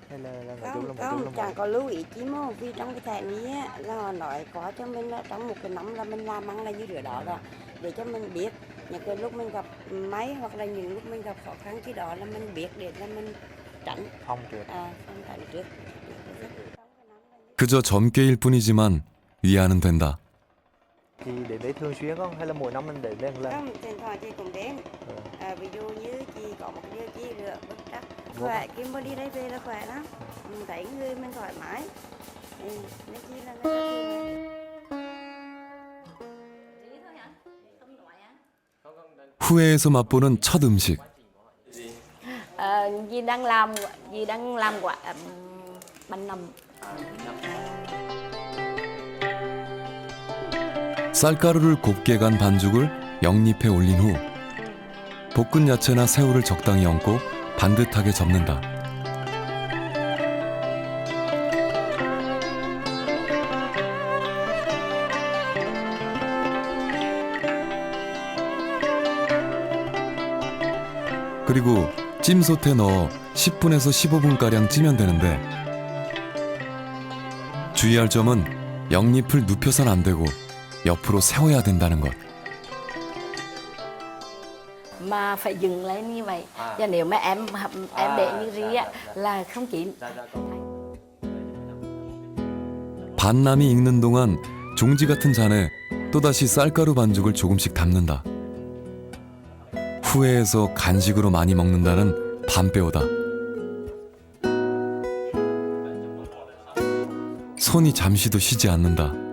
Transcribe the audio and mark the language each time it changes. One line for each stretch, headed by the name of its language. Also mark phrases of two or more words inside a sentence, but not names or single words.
Vietnamese: Hay là nói chung là một Không, chẳng có lưu ý chi mà vì trong cái thẻ này á, là họ nói có cho mình là trong một cái năm là mình làm ăn là như đứa đó là để cho mình biết những cái lúc mình gặp máy hoặc là những lúc mình gặp khó khăn cái đó là mình biết để là mình tránh phòng trước. phòng tránh trước.
Korean: 그저 점괘일 뿐이지만 위안은 된다.
Vietnamese: Thì đến đấy thường xuyên không? Hay là mỗi năm mình đến đây một lần? Không, thỉnh thoảng chị cũng đến. Ví dụ như chị có một điều chị rửa bức trắc khỏe, khi mà đi đây về là khỏe lắm. Mình thấy người mình thoải mái. Nên chi là người ta thường.
Korean: 후회에서 맛보는 첫 음식.
Vietnamese: Dì đang làm quả bánh nậm.
Korean: 쌀가루를 곱게 간 반죽을 영잎에 올린 후 볶은 야채나 새우를 적당히 얹고 반듯하게 접는다. 그리고 찜솥에 넣어 10분에서 15분가량 찌면 되는데 주의할 점은 영잎을 눕혀선 안 되고 옆으로 세워야 된다는 것.
Vietnamese: Mà phải dừng lên như vậy. Và nếu mà em để như ri á là không chín.
Korean: 반남이 익는 동안 종지 같은 잔에 또다시 쌀가루 반죽을 조금씩 담는다. 후회해서 간식으로 많이 먹는다는 밤배우다. 손이 잠시도 쉬지 않는다.